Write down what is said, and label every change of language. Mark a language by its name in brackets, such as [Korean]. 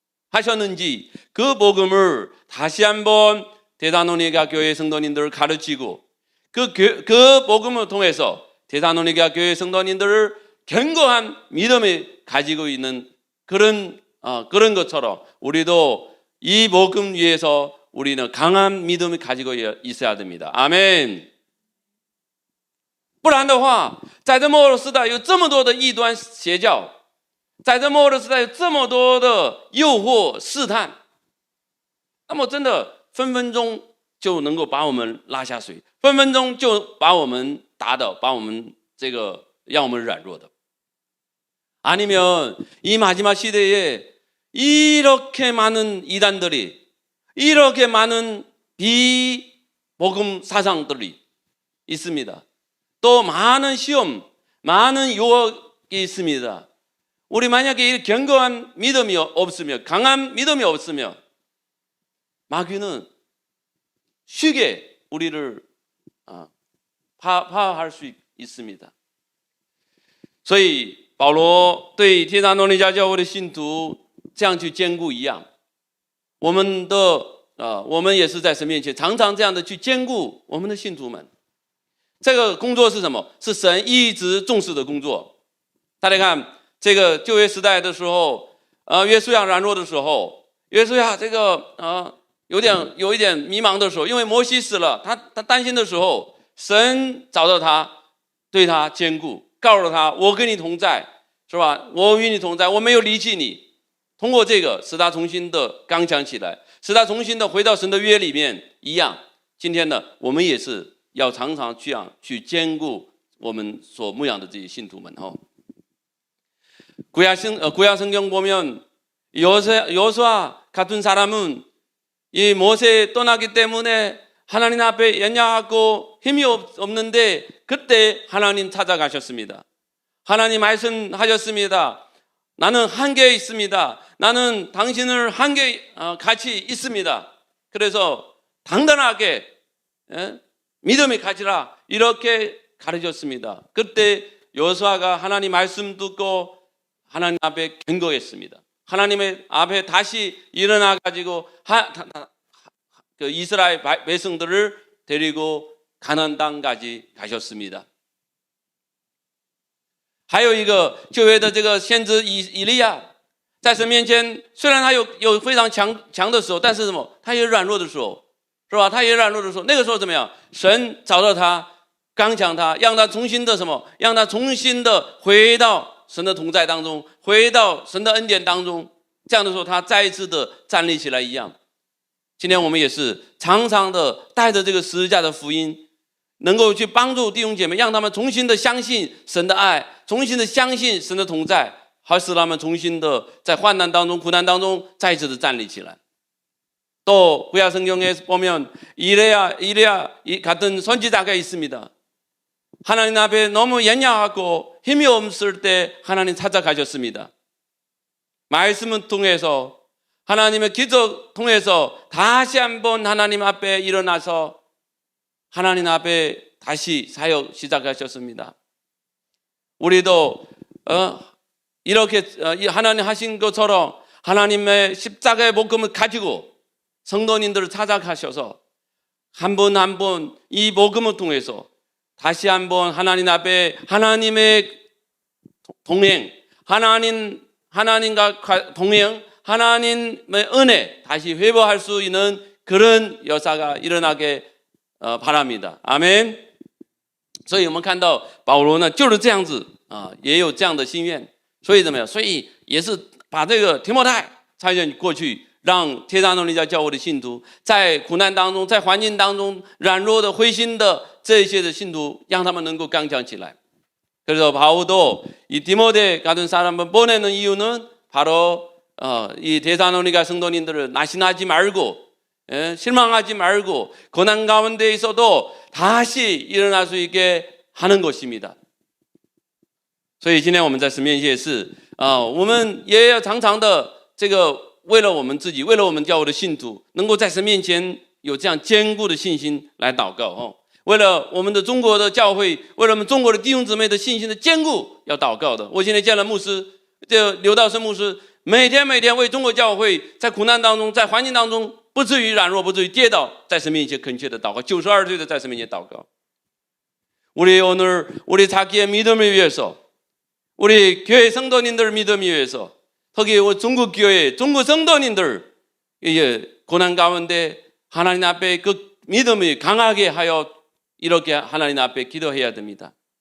[Korean] 하셨는지 그 복음을 다시 한번 데살로니가 교회 성도님들을 가르치고 그 복음을 통해서 데살로니가 교회 성도님들을 견고한 믿음을 가지고 있는 그런 것처럼 우리도 이 복음 위에서 우리는 강한 믿음을 가지고 있어야 됩니다. 아멘. [Chinese] 不然的话，在这末日时代有这么多的异端邪教，在这末日时代有这么多的诱惑试探，那么真的分分钟就能够把我们拉下水，分分钟就把我们打倒，把我们让我们软弱的。 [Korean] 아니면 이 마지막 시대에 이렇게 많은 이단들이, 이렇게 많은 비복음 사상들이 있습니다. 또 많은 시험, 많은 유혹이 있습니다. 우리 만약에 견고한 믿음이 없으면, 강한 믿음이 없으면 마귀는 쉽게 우리를 파할 수 있습니다. [Chinese] 所以保罗对帖撒罗尼迦教会的信徒这样去坚固一样，我们也是在神面前常常这样的去坚固我们的信徒们。这个工作是什么？是神一直重视的工作。大家看，这个旧约时代的时候，约书亚软弱的时候，约书亚有一点迷茫的时候，因为摩西死了，他担心的时候，神找到他，对他坚固，告诉他：“我跟你同在，是吧？我与你同在，我没有离弃你。” 通过这个，使他重新的刚强起来，使他重新的回到神的约里面一样。今天呢，我们也是要常常去兼顾我们所牧养的这些信徒们。 [Korean] 구약 성경 보면 여호수아 같은 사람은 이 모세 떠나기 때문에 하나님 앞에 연약하고 힘이 없는데 그때 하나님 찾아가셨습니다. 하나님 말씀하셨습니다. 나는 한계에 있습니다. 나는 당신을 같이 있습니다. 그래서 당당하게 믿음이 가지라 이렇게 가르쳤습니다. 그때 여호수아가 하나님 말씀 듣고 하나님 앞에 견고했습니다. 하나님의 앞에 다시 일어나 가지고 그 이스라엘 백성들을 데리고 가나안 땅까지 가셨습니다. [Chinese] 还有一个旧约的这个先知以利亚，在神面前，虽然他有非常强的时候，但是什么？他也软弱的时候，是吧？他也软弱的时候，那个时候怎么样？神找到他，刚强他，让他重新的什么？让他重新的回到神的同在当中，回到神的恩典当中。这样的时候，他再一次的站立起来一样。今天我们也是常常的带着这个十字架的福音。能够去帮助弟兄姐妹，让他们重新的相信神的爱，重新的相信神的同在，好使他们重新的在患难当中、苦难当中再次的站立起来。 [Korean] 또 구약 성경에 보면 이레야 같은 선지자가 있습니다. 하나님 앞에 너무 연약하고 힘이 없을 때 하나님 찾아가셨습니다. 말씀을 통해서 하나님의 기적 통해서 다시 한번 하나님 앞에 일어나서 하나님 앞에 다시 사역 시작하셨습니다. 우리도 이렇게 하나님 하신 것처럼 하나님의 십자가의 복음을 가지고 성도님들을 찾아가셔서 한 분 한 분 이 복음을 통해서 다시 한번 하나님 앞에 하나님의 동행, 하나님과 동행, 하나님의 은혜 다시 회복할 수 있는 그런 역사가 일어나게 바랍니다. 아멘. [Chinese] 所以我们看到保罗呢就是这样子啊，也有这样的心愿。所以怎么样？所以也是把这个提摩太差遣过去，让帖撒罗尼迦教会的信徒在苦难当中，在环境当中软弱的、灰心的这些的信徒，让他们能够刚强起来。 [Korean] 그래서 바울도 이 디모데 같은 사람을 보내는 이유는 바로 이 데살로니가 성도님들을 나신하지 말고 실망하지 말고 고난 가운데 있어도 다시 일어날 수 있게 하는 것입니다. [Chinese] 所以今天我们在神面前是我们也要常常的这个为了我们自己，为了我们教会的信徒，能够在神面前有这样坚固的信心来祷告为了我们的中国的教会，为了我们中国的弟兄姊妹的信心的坚固，要祷告的。我现在见了牧师，这刘道生牧师，每天为中国教会在苦难当中，在环境当中不至于软弱，不至于跌倒，在神面前恳切的祷告。 92岁的在神面前祷告。 [Korean] 우리 오늘 우리 자기의 믿음을 위해서, 우리 교회 성도님들 믿음 위해서, 특히 중국 교회, 중국 성도님들 고난 가운데 하나님 앞에 그 믿음이 강하게 하여 이렇게 하나님 앞에 기도해야 됩니다.